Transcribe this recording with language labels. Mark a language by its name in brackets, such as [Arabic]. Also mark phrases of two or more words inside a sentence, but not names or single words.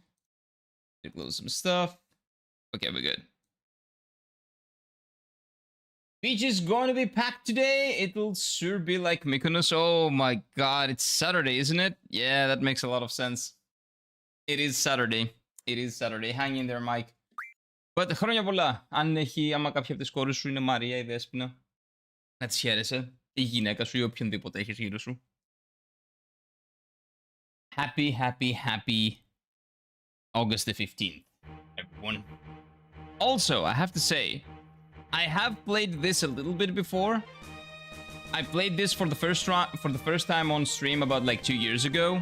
[English] To close some stuff. Okay, we're good. Beach is going to be packed today. It'll sure be like Mykonos. Oh my god, it's Saturday, isn't it? Yeah, that makes a lot of sense. It is Saturday. It is Saturday. Hang in there, Mike. [Greek] But χρόνια πολλά. Άμα κάποια από τις κόρες σου είναι Μαρία ή Δέσποινα, να τις χαίρεσαι. Η γυναίκα σου ή οποιονδήποτε έχεις γύρω σου. [English] Happy August the 15th, everyone. Also, I have to say, I have played this a little bit before. I played this for the first time on stream about like 2 years ago.